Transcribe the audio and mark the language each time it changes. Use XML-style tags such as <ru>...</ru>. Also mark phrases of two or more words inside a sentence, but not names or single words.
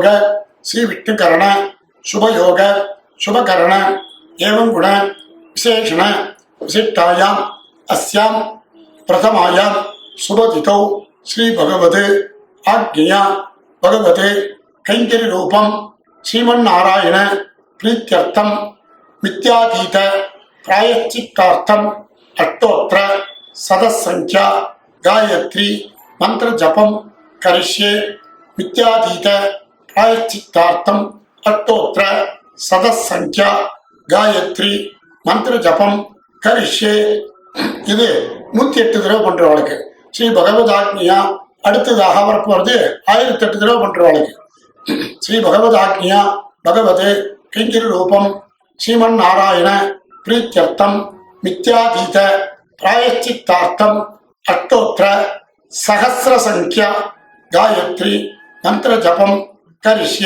<sa>श्री विष्णुकरण शुभयोग शुभकरण एवं गुण विशेषण विशिष्टायां अस्यां प्रथमायां शुभतिथौ श्री भगवते आज्ञया भगवते कैंकर्य रूपं श्रीमन्नारायण प्रीत्यर्थं मिथ्यातीत प्रायश्चित्तार्थं अष्टोत्तर सदसंख्या गायत्री मंत्र जपं करिष्ये। मिथ्यातीत प्रायश्चित्तार्थं अष्टोत्तर सदसंख्या गायत्री मंत्र जपं करिष्ये।</sa> <ta>இது 108 தடவை பண்றவளுக்கு</ta> <sa>श्री भगवदाज्ञया.</sa> <ta>அடுத்ததாக வரப்போறது 1008 தடவை பண்றவளுக்கு</ta> <sa>श्री भगवदाज्ञया भगवते कैङ्कर्य रूपं श्रीमन् नारायण प्रीत्यर्थं मिथ्यातीत प्रायश्चित्तार्थं अष्टोत्तर सहस्र संख्या गायत्री मन्त्र जपं करिष्ये.</sa>